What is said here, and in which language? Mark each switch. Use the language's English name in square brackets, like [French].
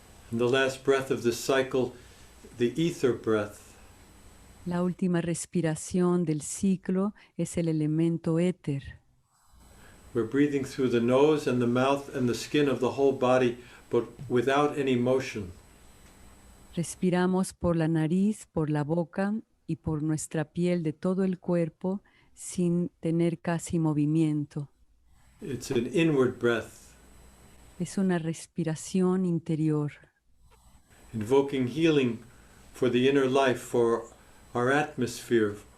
[English] And the last breath of this cycle, the ether breath. [Spanish] La última respiración del ciclo es el elemento éter. [English] We're breathing through the nose and the mouth and the skin of the whole body, but without any motion. [Spanish] Respiramos por la nariz, por la boca y por nuestra piel de todo el cuerpo sin tener casi movimiento. [English] It's an inward breath, [Spanish] Es una respiración interior, [English] invoking healing for the inner life, for our atmosphere,